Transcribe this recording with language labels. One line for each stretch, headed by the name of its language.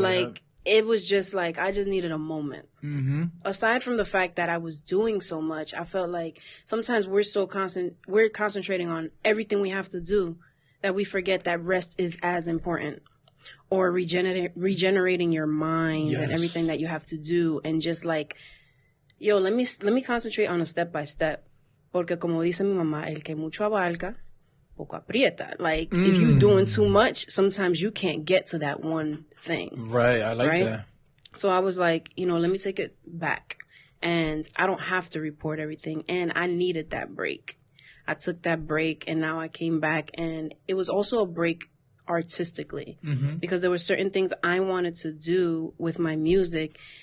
English: like, it was just like, I just needed a moment. Aside from the fact that I was doing so much, I felt like sometimes we're concentrating on everything we have to do that we forget that rest is as important. Or regenerating your mind and Yes. everything that you have to do. And just like, yo, let me concentrate on a step by step.
Spanish: Porque como dice mi mamá, el que mucho abarca, poco aprieta.
English: Like, if you're doing too much, sometimes you can't get to that one thing. Right. I like Right? that. So I was like, let me take it back. And I don't have to report everything. And I needed that break. I took that break and now I came back, and it was also a break artistically because there were certain things I wanted to do with my music.